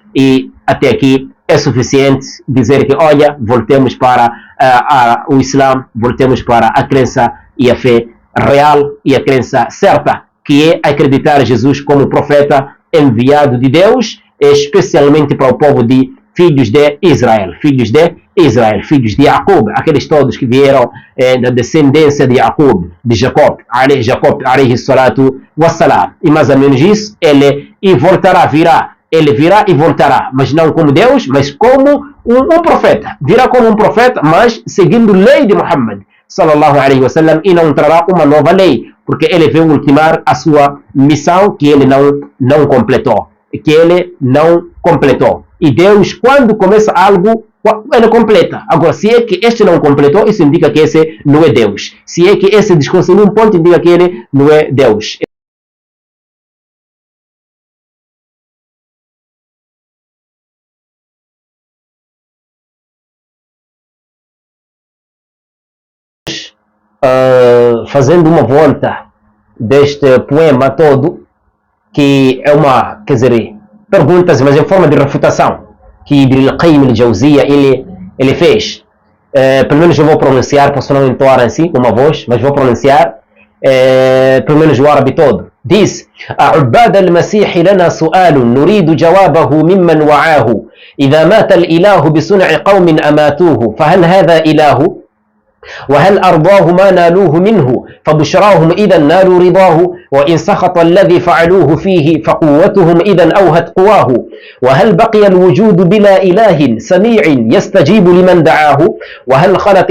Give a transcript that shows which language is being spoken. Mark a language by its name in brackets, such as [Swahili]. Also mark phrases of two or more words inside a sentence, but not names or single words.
[Portuguese] E até aqui é suficiente dizer que, olha, voltemos para o Islã, voltemos para a crença e a fé real e a crença certa, que é acreditar Jesus como profeta enviado de Deus, especialmente para o povo de filhos de Israel, filhos de Jacob, aqueles todos que vieram da descendência de Jacob, Jacob, [Arabic] عليه الصلاة والسلام. [Portuguese] E mais ou menos isso, ele virá e voltará, mas não como Deus, mas como um profeta. Virá como um profeta, mas seguindo a lei de Muhammad [Arabic] صلى الله عليه وسلم, [Portuguese] e não trará uma nova lei, porque ele veio ultimar a sua missão que ele não completou. E Deus, quando começa algo, ele completa. Agora, se é que este não completou, isso indica que esse não é Deus. Se é que esse desconsiderou um ponto, indica que ele não é Deus. Fazendo uma volta deste poema todo, que é quer dizer, perguntas, mas em forma de refutação, que Ibn al-Qayyim al-Jawziyya ele fez. Pelo menos eu vou pronunciar, posso não entoar assim com uma voz, mas vou pronunciar pelo menos o árabe todo. Diz: [Arabic] "عباد المسيح لنا سؤال نريد جوابه ممن وعاه إذا مات الإله بصنع قوم أماتوه فهل هذا إله؟ وهل أرضاه ما نالوه منه فبشراهم إذا نالوا رضاه وإن سخط الذي فعلوه فيه فقوتهم إذا أوهت قواه وهل بقي الوجود بلا إله سميع يستجيب لمن دعاه وهل خلت